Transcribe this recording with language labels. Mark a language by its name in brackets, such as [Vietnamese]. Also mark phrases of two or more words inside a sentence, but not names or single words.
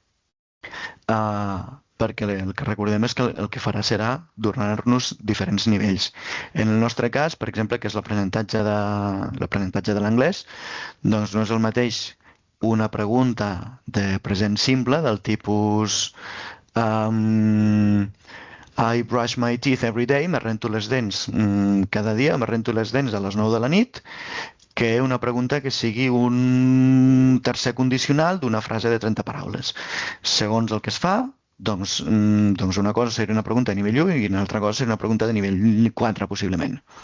[Catalan] Perquè el que recordem és que el que farà serà donar-nos diferents nivells. En el nostre cas, per exemple, que és l'aprenentatge de l'anglès, doncs no és el mateix una pregunta de present simple del tipus [English] I brush my teeth every day, [Catalan] me rento les dents cada dia, me rento les dents a les 9 de la nit, que una pregunta que sigui un tercer condicional d'una frase de 30 paraules. Segons el que es fa, doncs una cosa seria una pregunta de nivell 1 i una altra cosa seria una pregunta de nivell 4, possiblement.